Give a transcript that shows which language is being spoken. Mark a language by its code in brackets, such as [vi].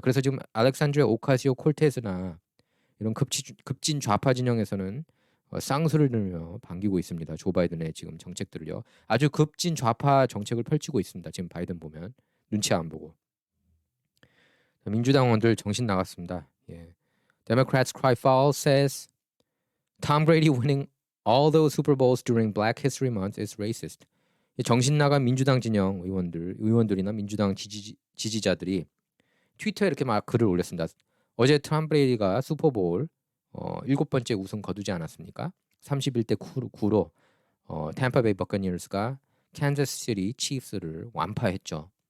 [ko] 그래서 지금 알렉산드리아 오카시오 콜테스나 이런 급진 좌파 진영에서는 쌍수를 들며 반기고 있습니다. 조 바이든의 지금 정책들을요. 아주 급진 좌파 정책을 펼치고 있습니다. 지금 바이든 보면 눈치 안 보고. 민주당원들 정신 나갔습니다. 예. [en] Democrats cry foul says Tom Brady winning all those Super Bowls during Black History Month is racist. [ko] 정신 나간 민주당 진영 의원들이나 민주당 지지자들이 트위터에 이렇게 막 글을 올렸습니다. 어제 톰 브레이디가 슈퍼볼 7번째 우승 거두지 않았습니까? 31대 9로 템파베이 버커니어스가 캔자스시티 치프스를 완파했죠.